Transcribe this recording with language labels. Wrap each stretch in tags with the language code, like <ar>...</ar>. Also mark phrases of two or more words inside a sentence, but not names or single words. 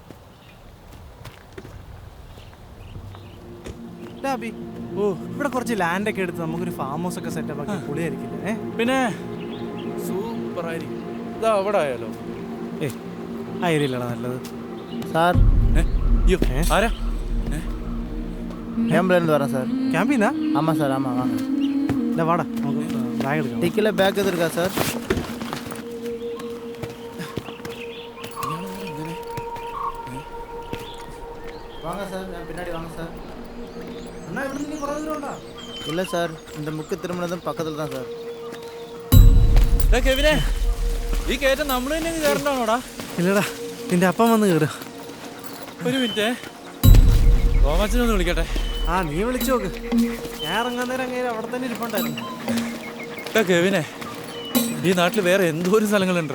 <ml>ഓ, ഇവിടെ കുറച്ച് ലാൻഡൊക്കെ എടുത്ത് നമുക്കൊരു</ml> <en>farm house</en> <ml>ഒക്കെ സെറ്റപ്പ് ആക്കി പൊളിയായിരിക്കില്ലേ? പിന്നെ സൂപ്പർ ആയിരിക്കും. ഇതാ അവിടെ ആയാലോ? ആ ഏരിയയിലാണ് നല്ലത്. സാർ, ആരാ?</ml> <ta>கேம்ப்லேருந்து வரேன் சார்.</ta> <ml>ക്യാമ്പിന്നാ?</ml> <ta>ஆமாம் சார், ஆமாம் வாங்க.</ta> <ml>ഇല്ല വാടാ, നമുക്ക് ബാഗ് എടുക്കാം.</ml> <ta>டிக்கில் பேக் எது இருக்கா சார்? வாங்க சார், நான் பின்னாடி வாங்க சார்.</ta> <ml>അണ്ണാ, ഇവിടെ നിന്ന് കുറേ ദൂരം ഉണ്ടാ?</ml> <ta>இல்லை சார், இந்த முக்கு திரும்பினதும் பக்கத்தில் தான் சார்.</ta> <ml>കെവിനെ, ഈ കയറ്റം നമ്മൾ തന്നെ കയറണ്ടാണോടാ? ഇല്ലടാ, നിന്റെ അപ്പം വന്ന് കയറുക. ഒരു മിനിറ്റ്, തോമാച്ചനൊന്ന് വിളിക്കട്ടെ. ആ, നീ വിളിച്ചു നോക്ക്. ഞാൻ ഇറങ്ങാൻ നേരം അങ്ങനെ അവിടെ തന്നെ ഇരിപ്പുണ്ടായിരുന്നു. കെവിനെ, ഈ നാട്ടിൽ വേറെ എന്തോരം സ്ഥലങ്ങളുണ്ടാ.</ml>